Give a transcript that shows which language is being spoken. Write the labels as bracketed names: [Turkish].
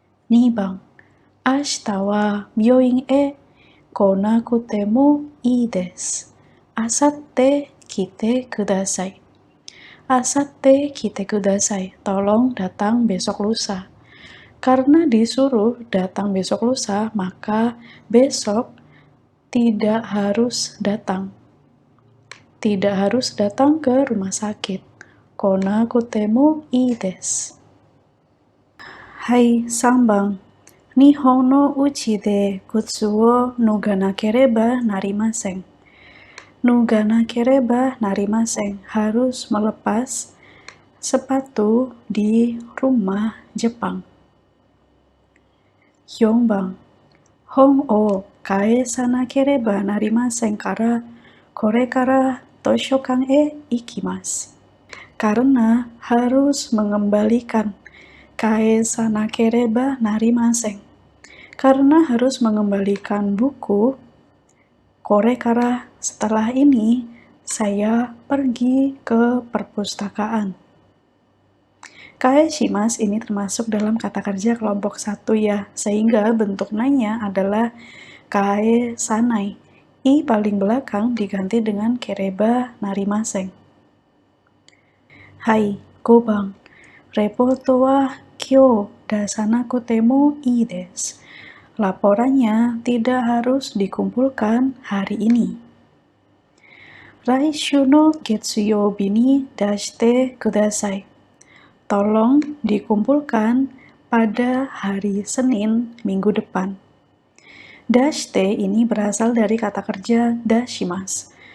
[Japanese] 2番、明日は病院へ来なくてもいいです。あさって来てください。 Asatte kite kudasai, [Indonesian] tolong datang besok lusa. Karena disuruh datang besok lusa, maka besok tidak harus datang. Tidak harus datang ke rumah sakit. [Japanese] Kona kutemu ii desu. Hai, 3番。日本のうちで靴を脱がなければなりません。 Nuganakereba narimasen, [Indonesian] harus melepas sepatu di rumah Jepang. [Japanese] 4番、本を返さなければなりませんから、これから図書館へ行きます。 [Indonesian] Karena harus mengembalikan. [Japanese] Kaesanakereba narimasen. [Indonesian] Karena harus mengembalikan buku, korekara, setelah ini, saya pergi ke perpustakaan. Kaeshimasu ini termasuk dalam kata kerja kelompok 1 ya, sehingga bentuk nanya adalah kaesanai. I paling belakang diganti dengan kereba narimasen. [Japanese] Hai, 5番。レポートは今日出さなくてもいいです。 [Indonesian] Laporannya tidak harus dikumpulkan hari ini. [Japanese] Raishu no Getsuyoubi ni dashite kudasai. [Indonesian] Tolong dikumpulkan pada hari Senin minggu depan. Dashite ini berasal dari kata kerja dashimasu.